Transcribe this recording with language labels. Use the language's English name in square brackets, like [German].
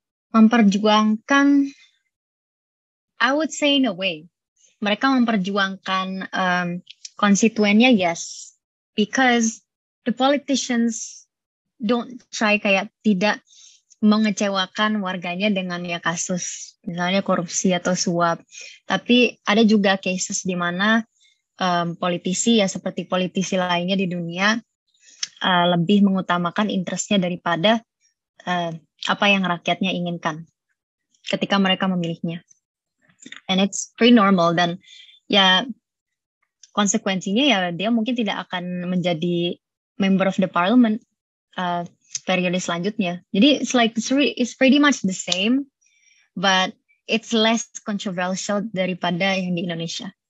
[Indonesian] Memperjuangkan, [English] I would say in a way. [Indonesian] Mereka memperjuangkan konstituennya, [English] yes, because the politicians don't try [Indonesian] kayak tidak mengecewakan warganya dengan ya kasus misalnya korupsi atau suap. Tapi ada juga cases di mana politisi ya seperti politisi lainnya di dunia lebih mengutamakan interestnya daripada apa yang rakyatnya inginkan ketika mereka memilihnya. [English] And it's pretty normal [Indonesian] dan ya konsekuensinya ya dia mungkin tidak akan menjadi [English] member of the parliament [Indonesian] periode selanjutnya. Jadi [English] it's pretty much the same, but it's less controversial [Indonesian] daripada yang di Indonesia.